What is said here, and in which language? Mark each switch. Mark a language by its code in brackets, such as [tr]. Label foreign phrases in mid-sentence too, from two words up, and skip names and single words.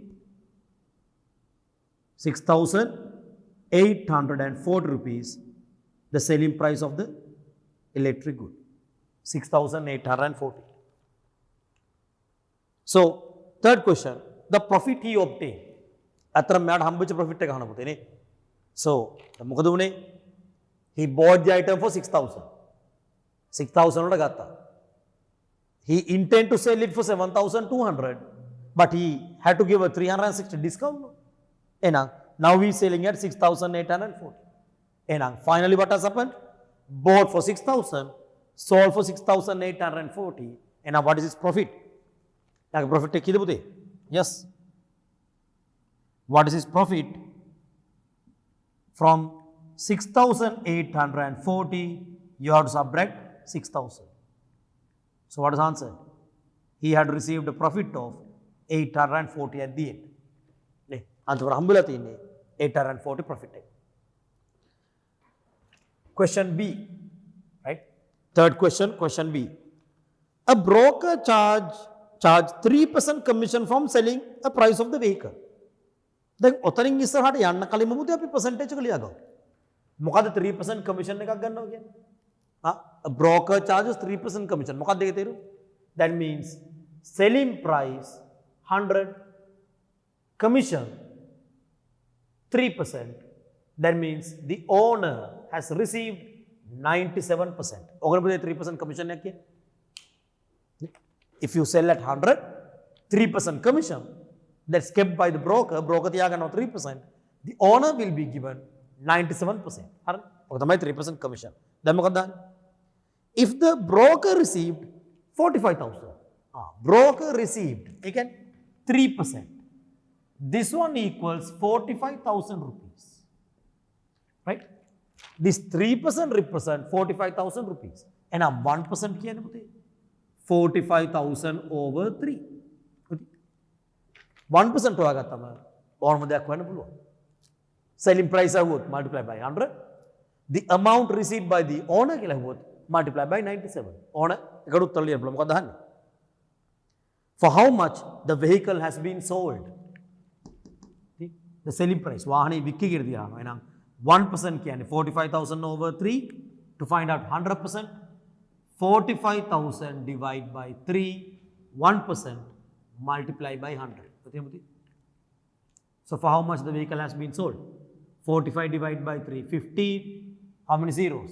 [en] 6,840 rupees, the selling price of the electric good. 6,840. So, third question, the profit he obtained. [si] අතර මෙයාට හම්බෙච්ච profit එක අහන්න පුතේ නේ. So, මොකද උනේ? [en] He bought the item for 6,000. [si] 6,000 වලට ගත්තා. [en] He intend to sell it for 7,200, but he had to give a 360 discount. [si] එහෙනම් [en] now he is selling at 6,840. එහෙනම් finally what has happened? Bought for 6,000, sold for 6,840. And now what is his profit? [si] Like profit එක කීයද පුතේ? [en] Yes. What is his profit? From 6,840, you have to subtract 6,000. So what is the answer? He had received a profit of 840 at the end. [si] Answer හම්බුල තියෙන්නේ 840 profit. [en] Question B, right? Third question, question B. A broker charge 3% commission from selling a price of the vehicle. [si] දැන් ඔතනින් ඉස්සරහට යන්න කලින්ම මුදේ අපි percentage එක ලියා ගමු. මොකද 3% commission එකක් ගන්නවා කියන්නේ? [en] A broker charges 3% commission. [si] මොකක්ද ඒකේ තේරුම? [en] That means selling price 100, commission 3%. That means the owner has received 97%. [si] ඔගොල්ලෝ පුතේ 3% commission එකක් කියන්නේ? [en] If you sell at 100, 3% commission that's kept by the broker, broker තියාගන්නවා 3%, the owner will be given 97%. [si] හරි? ඔක තමයි 3% commission. දැන් මොකක්ද දාන්නේ? [en] If the broker received 45,000. Broker received, [si] ඒ කියන්නේ 3%. [en] This one equals 45,000 rupees. Right? This 3% represent 45,000 rupees. [si] එහෙනම් 1% කියන්නේ පුතේ 45,000 over 3. 1% හොයාගත්තම ඕනම දෙයක් වෙන්න පුළුවන්. [en] Selling price අහුවොත් multiply by 100. The amount received by the owner [si] කියලා අහුවොත් [en] multiply by 97. [si] ඕන එකට උත්තර ලියන්න පුළුවන්. මොකක්ද අහන්නේ? [en] For how much the vehicle has been sold. The selling price. [si] වාහනේ වික්කි කියලා තියනවා. එහෙනම් 1% කියන්නේ [en] 45,000 over 3 to find out 100%. 45,000 divided by 3, 1% multiply by 100. So for how much the vehicle has been sold? 45 divided by 3, 15. How many zeros?